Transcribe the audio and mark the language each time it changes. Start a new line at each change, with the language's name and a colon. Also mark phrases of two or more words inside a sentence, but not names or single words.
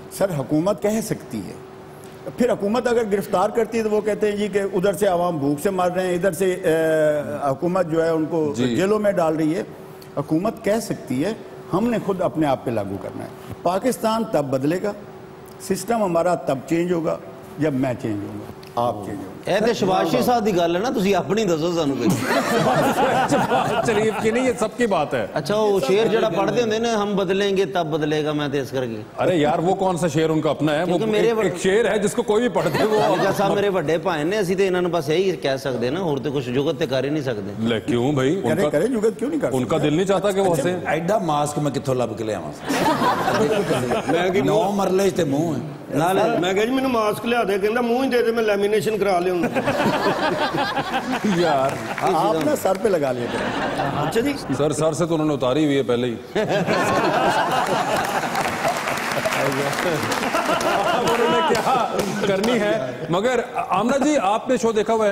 Urdu: سر حکومت کہہ سکتی ہے, پھر حکومت اگر گرفتار کرتی ہے تو وہ کہتے ہیں جی کہ ادھر سے عوام بھوک سے مر رہے ہیں, ادھر سے حکومت جو ہے ان کو جیلوں میں ڈال رہی ہے. حکومت کہہ سکتی ہے, ہم نے خود اپنے آپ پہ لاگو کرنا ہے. پاکستان تب بدلے گا, سسٹم ہمارا تب چینج ہوگا جب میں چینج ہوں گا, آپ چینج ہوں گے.
Punjabi: ਇਹ ਤੇ ਸ਼ਬਾਸ਼ੀ ਸਾਹਿਬ ਦੀ ਗੱਲ ਹੈ ਨਾ, ਤੁਸੀਂ ਆਪਣੀ ਦੱਸੋ ਸਾਨੂੰ ਕੋਈ.
Urdu: شریف کی نہیں, یہ سب کی بات ہے.
Punjabi: ਅੱਛਾ ਉਹ ਸ਼ੇਰ ਜਿਹੜਾ ਪੜ੍ਹਦੇ ਹੁੰਦੇ ਨੇ,
Urdu: ہم بدلیں گے تب بدلے گا، میں تو اس کرکے. ارے یار وہ کون سا شعر ان کا اپنا ہے, وہ ایک شعر ہے جس کو کوئی بھی پڑھ دے. وہ
Punjabi: ਲਾਲਕਾ ਸਾਹਿਬ ਮੇਰੇ ਵੱਡੇ ਭਾਈ ਨੇ, ਅਸੀਂ ਤੇ ਇਹਨਾਂ ਨੂੰ ਬਸ ਇਹੀ ਕਹਿ ਸਕਦੇ ਨਾ, ਹੋਰ ਤੇ ਕੁਝ ਜੁਗਤ ਤੇ ਕਰ ਹੀ ਨਹੀਂ ਸਕਦੇ. لے کیوں بھائی,
Urdu: کریں جگت کیوں نہیں کر ان کا دل نہیں چاہتا کہ وہ ہنسے.
Punjabi: ایڈا ماسک میں کتوں لب کے لے آواں. 9 مرلے تے منہ ہے. ਮੈਂ ਕਿਹਾ ਜੀ ਮੈਨੂੰ ਮਾਸਕ ਲਿਆ ਦੇ, ਕਹਿੰਦਾ ਮੂੰਹ ਹੀ ਦੇ ਦੇ, ਮੈਂ ਲੈਮੀਨੇਸ਼ਨ ਕਰਾ ਲਿਆਉਂਗਾ.
Urdu: یار آپ نا سر پہ لگا لیا کریں. اچھا جی, سر سر سے تو انہوں نے اتاری ہوئی ہے پہلے ہی. انہوں نے کیا کرنی ہے. مگر آمنہ جی آپ نے شو دیکھا ہوا ہے؟